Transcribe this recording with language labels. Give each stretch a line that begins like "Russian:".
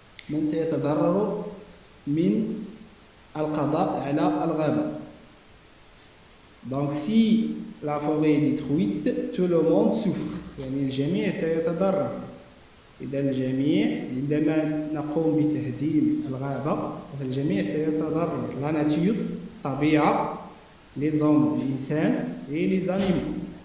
Arabic: من سيتضرر من القضاء على الغابة.
French: Donc si la forêt est détruite, tout le monde souffre.
Arabic: يعني الجميع سيتضرر. إذا الجميع عندما نقوم بتهديم الغابة فالجميع سيتضرر.
French: La nature, طبيعة, les hommes, الإنسان et les animaux.